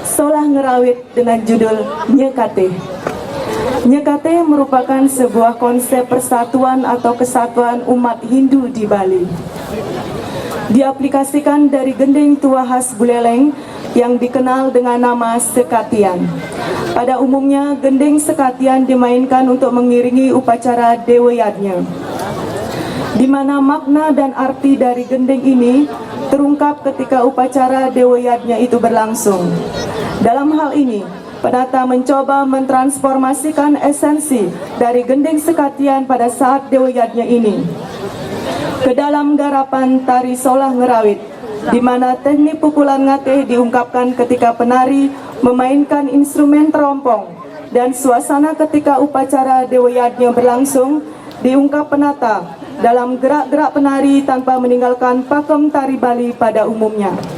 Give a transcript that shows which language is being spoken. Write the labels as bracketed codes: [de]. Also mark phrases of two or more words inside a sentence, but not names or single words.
[id] Solah Ngerawit dengan judul Nyekate. Nyekate merupakan sebuah konsep persatuan atau kesatuan umat Hindu di Bali. Diaplikasikan dari gending tua khas Buleleng yang dikenal dengan nama sekatian. Pada umumnya, gending sekatian dimainkan untuk mengiringi upacara Dewa Yadnya, di mana makna dan arti dari gending ini terungkap ketika upacara Dewa Yadnya itu berlangsung. Dalam hal ini, penata mencoba mentransformasikan esensi dari gending sekatian pada saat Dewa Yadnya ini ke dalam garapan tari Solah Ngerawit, di mana teknik pukulan ngateh diungkapkan ketika penari memainkan instrumen terompong, dan suasana ketika upacara Dewa Yadnya berlangsung diungkap penata dalam gerak-gerak penari tanpa meninggalkan pakem tari Bali pada umumnya.